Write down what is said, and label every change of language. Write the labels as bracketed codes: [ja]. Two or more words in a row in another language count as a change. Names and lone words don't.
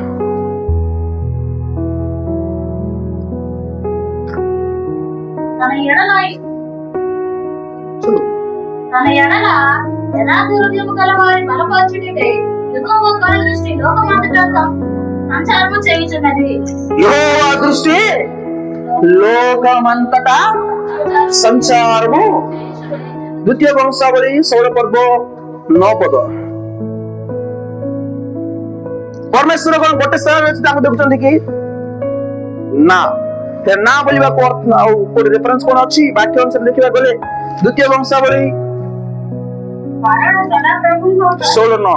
[te] తన ఎడల యథార్థ హృదయము గల వారి బలపరచుటకై యెహోవా కనుదృష్టి లోకమంతటా సంచారము చేయుచున్నది. యెహోవా దృష్టి లోకమంతటా సంచారము. [or] ଦ୍ୱିତୀୟ ବଂଶାବଳୀ 16 ପରମେଶ୍ୱର କଣ ଗୋଟେ ସ୍ଥାନରେ ଅଛି ତାଙ୍କୁ ଦେଖୁଛନ୍ତି କି? ନା, ନା ବୋଲିବାକୁ ଆଉ କୋଉଠି ରେଫରେନ୍ସ କଣ ଅଛି? ବାକ୍ୟ ଅନୁସାରେ ଦେଖିବାକୁ ଗଲେ ଦ୍ୱିତୀୟ ବଂଶାବଳୀ 16